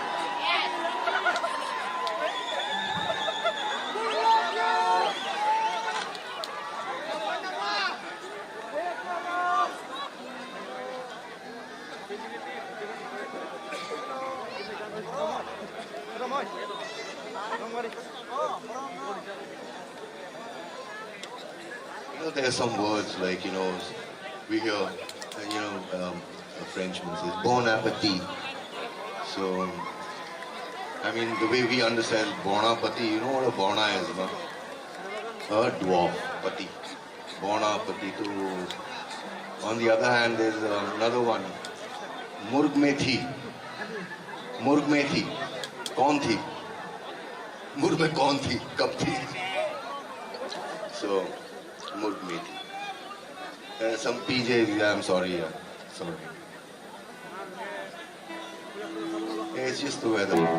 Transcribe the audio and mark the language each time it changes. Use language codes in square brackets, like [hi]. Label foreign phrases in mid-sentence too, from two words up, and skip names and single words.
[en] You know, there are some words like, we hear, a Frenchman says, [fr] bon appetit. [en] So, the way we understand [fr] bon appetit, [en] you know what a bona is, no? A dwarf, pati. [fr] Bon appetit. [en] On the other hand, there's another one. [hi] मुर्ग में थी। मुर्ग में थी. कौन थी? मुर्ग में कौन थी? कब थी? [en] So, [hi] मुर्ग में थी. [en] Some PJ, I'm sorry. Sorry. It's just the weather.